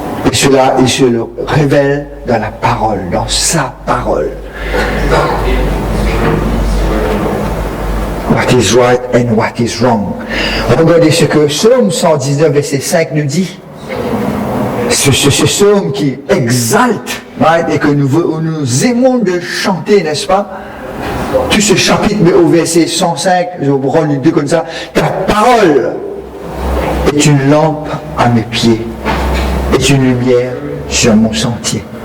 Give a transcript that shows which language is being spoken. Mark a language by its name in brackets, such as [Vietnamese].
[French] Et cela, il se le révèle dans la parole, dans sa parole. [English] What is right and what is wrong. [French] Regardez ce que Psaume 119, verset 5 nous dit. Ce psaume qui exalte, right, et que nous aimons de chanter, n'est-ce pas? Tout ce chapitre, mais au verset 105, je vous rends les deux comme ça. Ta parole est une lampe à mes pieds, est une lumière sur mon sentier.